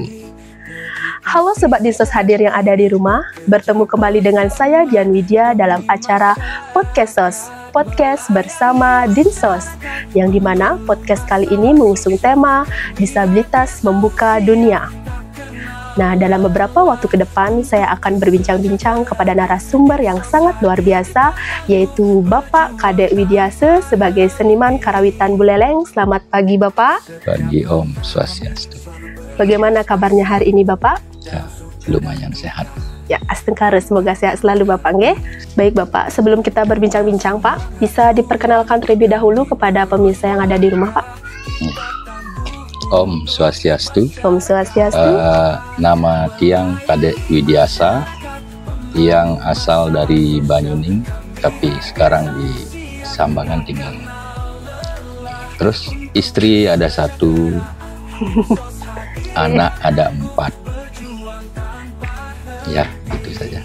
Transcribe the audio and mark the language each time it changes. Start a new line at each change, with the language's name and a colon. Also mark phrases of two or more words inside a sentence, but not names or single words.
Indonesian: Halo Sobat Dinsos hadir yang ada di rumah, bertemu kembali dengan saya Dian Widya dalam acara Podcastos, podcast bersama Dinsos, yang dimana podcast kali ini mengusung tema Disabilitas Membuka Dunia. Nah, dalam beberapa waktu ke depan saya akan berbincang-bincang kepada narasumber yang sangat luar biasa, yaitu Bapak Kadek Widiase sebagai seniman karawitan Buleleng. Selamat pagi Bapak. Pagi
Balinese: Om Swastiastu.
Indonesian: Bagaimana kabarnya hari ini Bapak? Ya, lumayan sehat. Ya, astengkara, semoga sehat selalu Bapak nggih. Baik Bapak, sebelum kita berbincang-bincang Pak, bisa diperkenalkan terlebih dahulu kepada pemirsa yang ada di rumah Pak.
Balinese: Om Swastiastu. Om Swastiastu.
Indonesian: Nama Tiang Kadek Widiasa yang asal dari Banyuning, tapi sekarang di Sambangan tinggal. Terus istri ada 1, anak ada 4. Ya, itu saja.